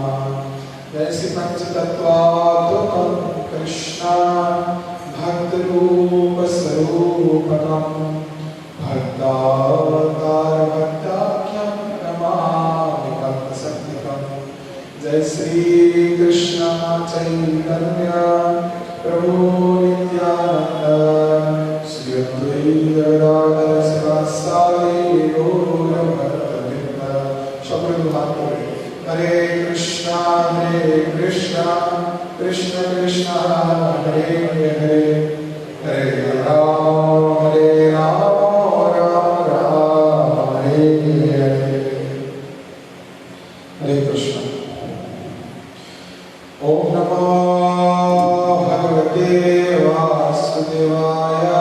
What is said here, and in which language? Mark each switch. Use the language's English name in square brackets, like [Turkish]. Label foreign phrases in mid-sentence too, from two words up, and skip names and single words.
[Sanskrit] जय श्री पंचतत्त्वात्मकं कृष्ण भक्तरूपस्वरूपकं भक्तावतारभक्ताख्यं नमामि भक्तसंज्ञकम्। जय श्री कृष्ण चैतन्य प्रभु नित्यानंद श्री अद्वैत शिवासादि गौरभक्तवृंद। [Bangla] সকলে হাত তুলে [Sanskrit] হরে কৃষ্ণ কৃষ্ণ কৃষ্ণ কৃষ্ণ হরে হরে হরে রাম রাম রাম হরে হরে। हरे कृष्ण। ओम नमो भगवते वासुदेवाय।